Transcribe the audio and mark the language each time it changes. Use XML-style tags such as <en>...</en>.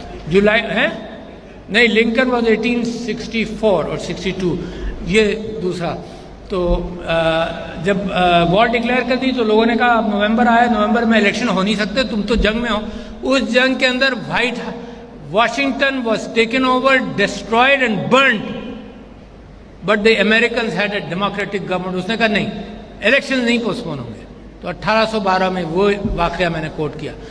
<ur>جولائی ہے نہیں, لنکن واز 1864 اور 62, یہ دوسرا. تو جب وار ڈکلیئر کر دی تو لوگوں نے کہا اب نومبر آیا, نومبر میں الیکشن ہو نہیں سکتے, تم تو جنگ میں ہو. اس جنگ کے اندر</ur> <en>Washington was taken over, destroyed and burned. But the Americans had a democratic government.</en> <ur>اس نے کہا نہیں, الیکشن نہیں پوسٹپون ہوں گے. تو 1812 میں وہ واقعہ میں نے کوٹ کیا.</ur>